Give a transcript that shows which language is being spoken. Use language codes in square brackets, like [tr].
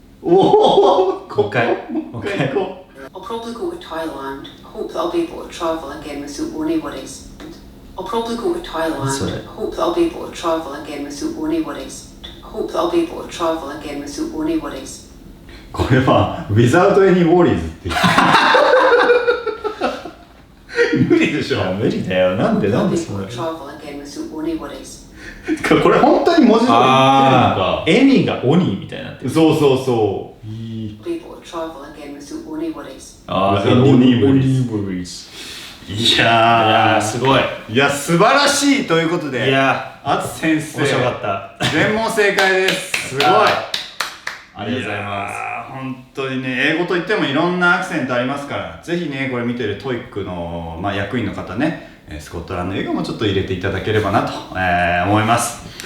[ja] おお、もう一回もう一回行こ [en] I'll probably go to Thailand. I hope that I'll be able to travel again without any worries. I'll probably go to Thailand. That's right. I hope that I'll be able to travel again without any worries. I hope that I'll be able to travel again without any worries. う。 [ja] これは [en] without any worries [ja] って無理でしょ。無理だよ。なんで [en] I'll [ja] なん [en] be [ja] でそ [en] able [ja] れ [en] to travel again without any worries. [ja] これ本当に文字通り言ってるのか。エミが鬼みたいになってる。そうそうそう。 [en] I'll be able to travel again without any worries. [ja] 鬼 worries。いいやー、すごい。いや素晴らしいということで、いやあつ先生面白かった。全問正解です。すごい。ありがとうございますす。本当にね、英語といってもいろんなアクセントありますから、ぜひねこれ見てる TOEIC の、役員の方ね、スコットランド英語もちょっと入れていただければなと、思います。